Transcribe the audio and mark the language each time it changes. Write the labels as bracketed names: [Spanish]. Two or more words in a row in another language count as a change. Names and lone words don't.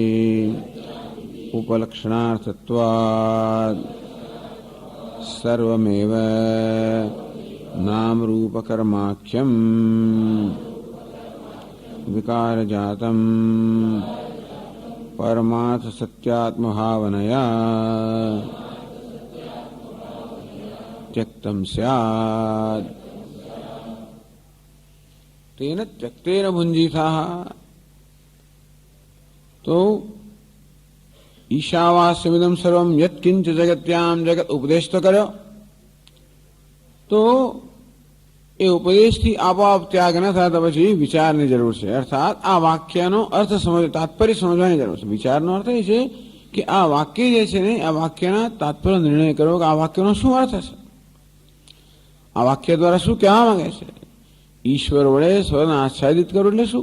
[Sanskrit] ઉપલક્ષણાર્થત્વાદ સર્વમેવ નામરૂપકર્માખ્યમ વિકારજાતમ પરમાર્થ સત્યાત્મભાવનયા त्यक्तम स्यात् तेन त्यक्तेन भुंजीथा। [Gujarati] तो [Sanskrit] ईशावास्यमिदं सर्वं यत्किंच जगत्याम जगत [Gujarati] ઉપદેશ તો કર્યો તો એ ઉપદેશથી આપોઆપ ત્યાગ ન થાય તો પછી વિચારની જરૂર છે। અર્થાત આ વાક્યનો અર્થ સમજ તાત્પર્ય સમજવાની જરૂર છે। વિચારનો અર્થ એ છે કે આ વાક્ય જે છે ને આ વાક્યના તાત્પર્ય નિર્ણય કરો કે આ વાક્યનો શું અર્થ છે, આ વાક્ય દ્વારા શું કહેવા માંગે છે, ઈશ્વર વડે સ્વને આચ્છાદિત કરવું એટલે શું।